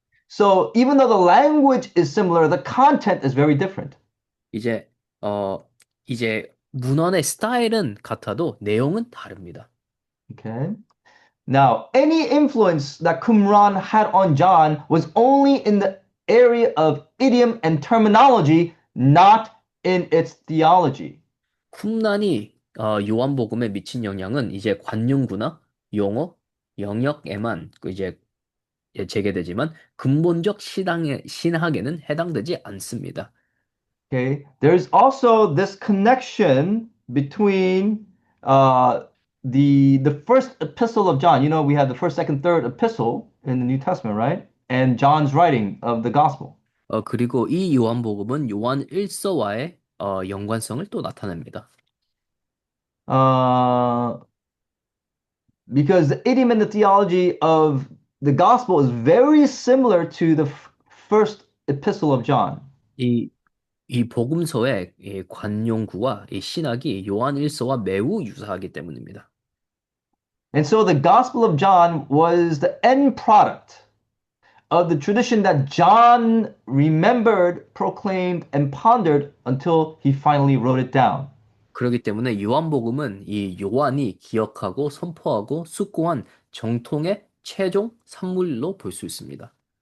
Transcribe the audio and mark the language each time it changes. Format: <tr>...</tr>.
<en>So even though the language is similar, the content is very different.</en> <ko>이제 이제 문헌의 스타일은 같아도 내용은 다릅니다.</ko> <en>Okay. Now, any influence that Qumran had on John was only in the area of idiom and terminology, not in its theology.</en> <ko>쿰란이 요한복음에 미친 영향은 이제 관용구나 용어, 영역에만 그 이제 재개되지만 근본적 신학에는 해당되지 않습니다.</ko> <en>Okay, there's also this connection between uh, the first epistle of John. You know, we have the first, second, third epistle in the New Testament, right? And John's writing of the gospel.</en> <ko>그리고 이 요한복음은 요한 1서와의 연관성을 또 나타냅니다.</ko> <en>Uh, because the idiom and the theology of the gospel is very similar to the first epistle of John.</en> <ko>이, 이 복음서의 이 관용구와 이 신학이 요한 1서와 매우 유사하기 때문입니다.</ko> <en>And so the gospel of John was the end product of the tradition that John remembered, proclaimed, and pondered until he finally wrote it down.</en> <ko>그렇기 때문에 요한복음은 이 요한이 기억하고 선포하고 숙고한 정통의 최종 산물로 볼 수 있습니다.</ko>